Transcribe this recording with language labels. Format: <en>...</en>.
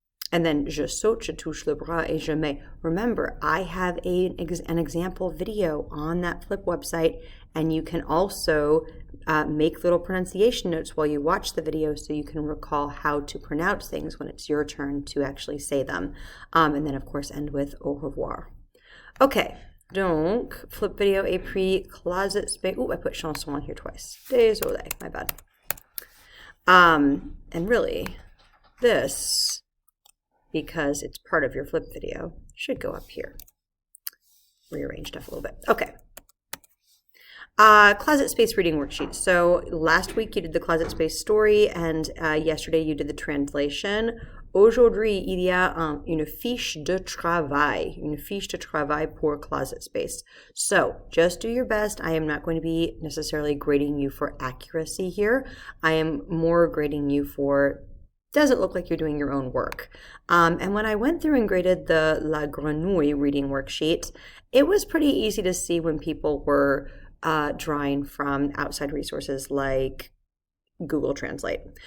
<en>And then</en> <fr>je saute, je touche le bras, et je mets.</fr> <en>Remember, I have an example video on that flip website, and you can also make little pronunciation notes while you watch the video so you can recall how to pronounce things when it's your turn to actually say them. And then, of course, end with au revoir. Okay,</en> <fr>donc, flip video est pris,</fr> <en>closet space. Ooh, I put chanson on here twice.</en> <fr>Désolé,</fr> <en>my bad. And really, this, because it's part of your flip video, should go up here. Rearrange stuff a little bit. Okay. Closet space reading worksheet. So last week you did the closet space story, and yesterday you did the translation.</en> <fr>Aujourd'hui, il y a une fiche de travail pour closet space.</fr> <en>So just do your best. I am not going to be necessarily grading you for accuracy here. I am more grading you for, does it look like you're doing your own work? And when I went through and graded the La Grenouille reading worksheet, it was pretty easy to see when people were drawing from outside resources like Google Translate.</en>